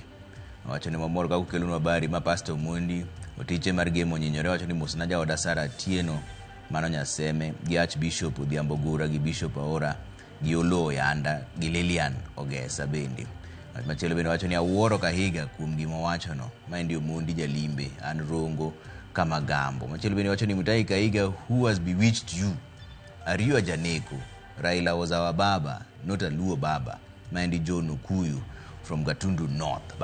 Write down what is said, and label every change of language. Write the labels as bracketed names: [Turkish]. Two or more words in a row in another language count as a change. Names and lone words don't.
[Luo (Kenya and Tanzania)] Wacho ni mamor ka kukelonwa habari ma Pastor Mondi otiche mar gemo nyinyore wacho ni musna jaoda Sara Tieno Mano Nyaseme gi Archbishop Odhiambo Gura gi Bishop Aora gi Olo Yanda gi Lilian Ogesa bende. Machielo bende wacho ni awuoro Kahiga kuom gima wacho no. Maendi Omondi Jalimbe an Rongo Kamagambo. Machielo bende wacho ni Mutahi Kahiga, [English] who has bewitched you? Are you a Janeko? Raila was our baba, not a Luo baba. [Luo (Kenya and Tanzania)] Maendi John Okuyu from Gatundu North.